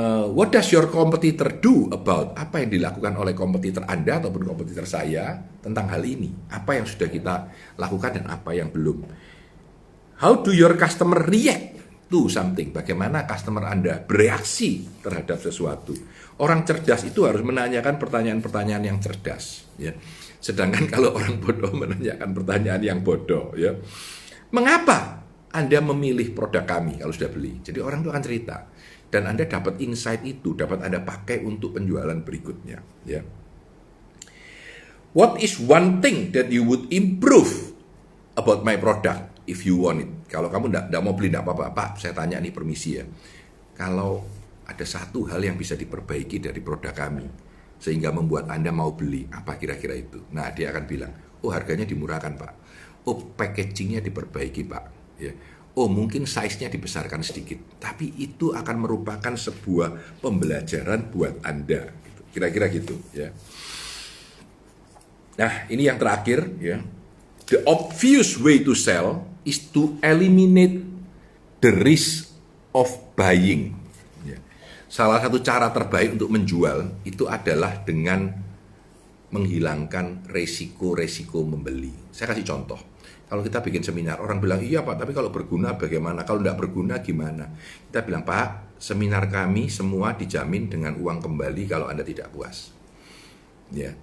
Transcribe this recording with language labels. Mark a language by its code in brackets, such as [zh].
[en] What does your competitor do about? [id] Apa yang dilakukan oleh kompetitor Anda ataupun kompetitor saya tentang hal ini? Apa yang sudah kita lakukan dan apa yang belum? [en] How do your customer react to something? [id] Bagaimana customer Anda bereaksi terhadap sesuatu? Orang cerdas itu harus menanyakan pertanyaan-pertanyaan yang cerdas ya. Sedangkan kalau orang bodoh menanyakan pertanyaan yang bodoh ya. Mengapa Anda memilih produk kami kalau sudah beli? Jadi orang itu akan cerita dan Anda dapat insight itu, dapat Anda pakai untuk penjualan berikutnya ya. [en] What is one thing that you would improve about my product if you want it? [id] Kalau kamu tidak mau beli, tidak apa-apa, Pak, saya tanya nih, permisi ya. Kalau ada satu hal yang bisa diperbaiki dari produk kami, sehingga membuat Anda mau beli, apa kira-kira itu? Nah, dia akan bilang, oh harganya dimurahkan, Pak. Oh, packagingnya diperbaiki, Pak. Ya. Oh, mungkin size-nya dibesarkan sedikit. Tapi itu akan merupakan sebuah pembelajaran buat Anda. Kira-kira gitu, ya. Nah, ini yang terakhir, ya. [en] The obvious way to sell is to eliminate the risk of buying. [id] Ya. Salah satu cara terbaik untuk menjual itu adalah dengan menghilangkan resiko-resiko membeli. Saya kasih contoh. Kalau kita bikin seminar, orang bilang, iya Pak, tapi kalau berguna bagaimana? Kalau tidak berguna gimana? Kita bilang, Pak, seminar kami semua dijamin dengan uang kembali kalau Anda tidak puas. Ya.